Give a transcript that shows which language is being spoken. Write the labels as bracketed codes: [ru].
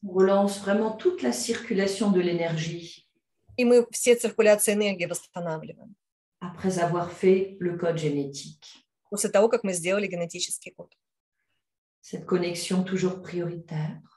[fr] On relance vraiment toute la circulation de l'énergie. [ru] И мы все циркуляции энергии восстанавливаем. [fr] Après avoir fait le code génétique. [ru] После того, как мы сделали генетический код. [fr] Cette connexion toujours prioritaire?